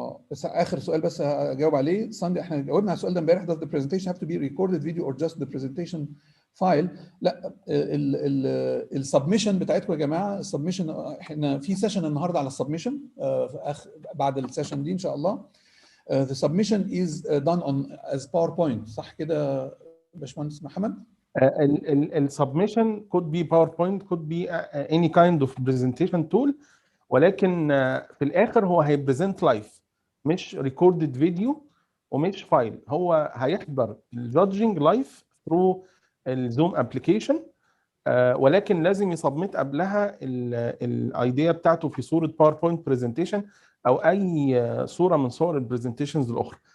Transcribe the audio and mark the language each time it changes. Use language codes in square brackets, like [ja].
[ar] بس اخر سؤال بس هجاوب عليه. ساندي، احنا جاوبنا على السؤال ده امبارح. [en] does the presentation have to be recorded video or just the presentation file؟ [ar] لا، السبمشن بتاعتكم يا جماعه، السبمشن احنا في سيشن النهارده على السبمشن بعد السيشن دي ان شاء الله. [en] the submission is done on as PowerPoint، [ar] صح كده باشمهندس محمد؟ السبمشن [en] could be PowerPoint could be any kind of presentation tool، [ar] ولكن في الاخر هو هيبريزنت لايف، مش ريكوردد فيديو ومش فايل. هو هيحضر الجادجنج لايف ثرو الزوم ابلكيشن، ولكن لازم يسبميت قبلها الايديا بتاعته في صوره باوربوينت برزنتيشن او اي صوره من صور البرزنتيشنز الاخرى.